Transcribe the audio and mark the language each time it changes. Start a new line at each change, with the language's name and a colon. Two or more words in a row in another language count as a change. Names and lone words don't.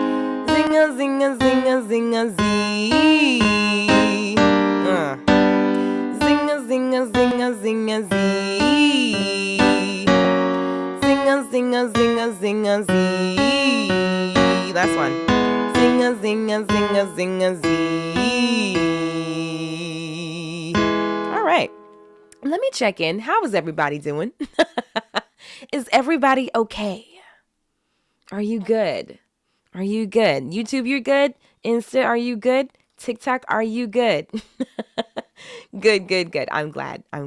English: Zinga, zinga, zinga, zinga, zee. Zinga, zinga, zinga, zinga, zee. Zinga, zinga, zinga, zinga, zee. Last one. Zinga, zinga, zinga, zinga, zee. All right. Let me check in. How is everybody doing? Is everybody okay? Are you good? Are you good? YouTube, you're good? Insta, are you good? TikTok, are you good? Good, good, good. I'm glad.